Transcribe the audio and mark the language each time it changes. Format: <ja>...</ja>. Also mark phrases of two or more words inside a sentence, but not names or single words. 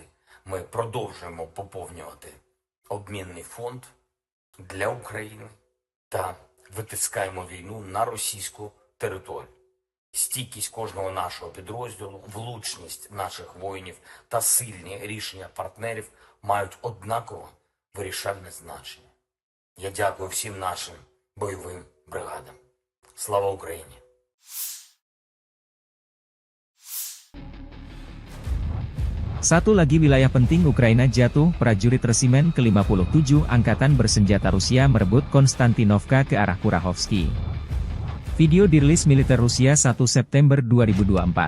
<uk>Ми продовжуємо поповнювати обмінний фонд для України та витискаємо війну на російську територію. Стійкість кожного нашого підрозділу, влучність наших воїнів та сильні рішення партнерів мають однаково вирішальне значення. Я дякую всім нашим бойовим бригадам. Слава Україні!</uk> <id>Satu lagi wilayah penting Ukraina jatuh, prajurit resimen ke-57 Angkatan Bersenjata Rusia merebut Konstantinovka ke arah Kurachovsky. Video dirilis militer Rusia 1 September 2024.</id>